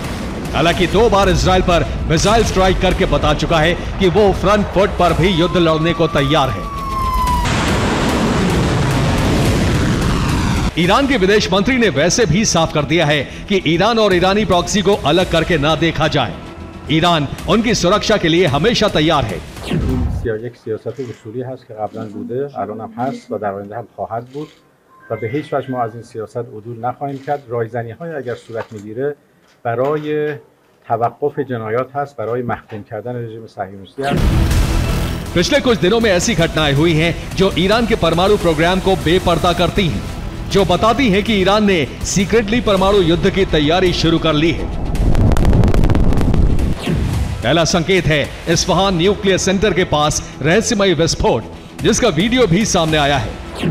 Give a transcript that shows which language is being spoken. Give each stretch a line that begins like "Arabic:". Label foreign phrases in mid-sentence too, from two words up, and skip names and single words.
Hindi: हालांकि 2 बार इजराइल पर
English: missile strike
Hindi: करके बता चुका है कि वो
English: front foot
Hindi: पर भी युद्ध लड़ने को तैयार है। ईरान के विदेश मंत्री ने वैसे भी साफ कर दिया है कि ईरान और ईरानी प्रॉक्सी को अलग करके ना देखा जाए। ईरान उनकी सुरक्षा के लिए हमेशा तैयार है।
Persian: یک سیاست اصولی هست که قبلا بوده، الان هم هست و در آینده هم خواهد بود و به هیچ وجه ما از این سیاست عدول نخواهیم کرد. رایزنی‌های اگر صورت می‌گیره برای توقف جنایات هست، برای محکوم کردن رژیم صهیونیستی هست.
Hindi: पिछले कुछ दिनों में ऐसी घटनाएं हुई हैं जो ईरान के परमाणु प्रोग्राम को बेपर्दा करती हैं, जो बताती हैं कि ईरान ने सीक्रेटली परमाणु युद्ध की तैयारी शुरू कर ली है। पहला संकेत है इस्फहान न्यूक्लियर सेंटर के पास रहस्यमय विस्फोट, जिसका वीडियो भी सामने आया है।